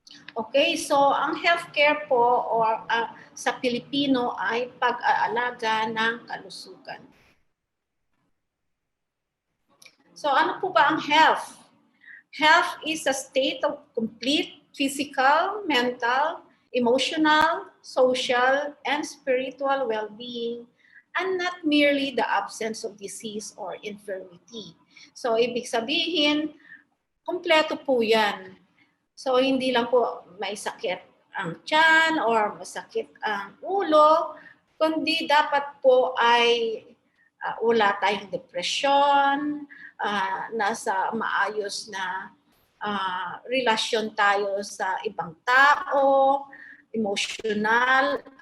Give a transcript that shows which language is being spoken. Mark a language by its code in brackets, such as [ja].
[tl] Okay, so ang healthcare po or sa Pilipino ay pag-aalaga ng kalusugan. So ano po ba ang health? [en] Health is a state of complete physical, mental, emotional, social, and spiritual well-being, and not merely the absence of disease or infirmity. [tl] So, ibig sabihin, kompleto po yan. So, hindi lang po may sakit ang tiyan or masakit ang ulo, kundi dapat po ay wala tayong depresyon, nasa maayos na relasyon tayo sa ibang tao, emotional,